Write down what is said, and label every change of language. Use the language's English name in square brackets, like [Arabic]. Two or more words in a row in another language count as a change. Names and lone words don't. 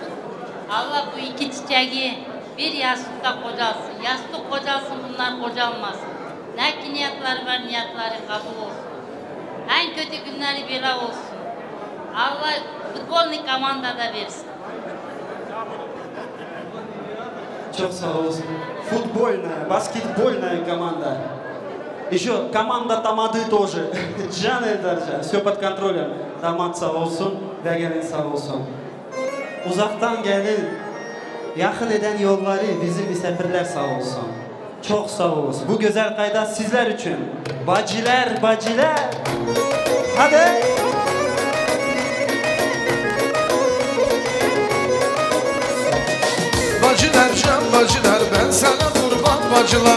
[Turkish] Allah bu iki çiçeği bir yastıkta kocalsın. Yastık kocalsın, bunlar kocalmasın. Ne ki niyetleri var, niyetleri kabul olsun. En kötü günleri böyle olsun. Allah futbolni komandada versin. Çok sağ olsun. [Russian] Футбольная, баскетбольная команда. Еще команда Тамады тоже. Can Eldarcan, все под контролем. [Turkish] Damat sağ olsun ve gelin sağ olsun. Uzaktan gelin, yakın eden yolları bizim misafirler sağ olsun. Çok sağ olsun. Bu güzel kayda sizler için. Bacılar, bacılar. Hadi. Bacılar can bacılar ben sana kurban bacılar.